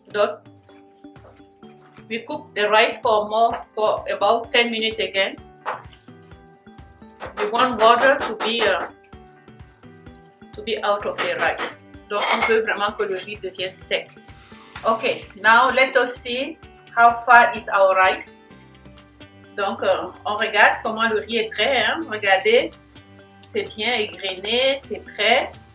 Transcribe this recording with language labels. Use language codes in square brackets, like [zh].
[en] Donc, we cook the rice for about 10 minutes again. We want water to be out of the rice. [fr] Donc, on veut vraiment que le riz devienne sec. [en] Okay, now let us see how far is our rice. [fr] Donc, on regarde comment le riz est prêt. Hein? Regardez, c'est bien égrené, c'est prêt.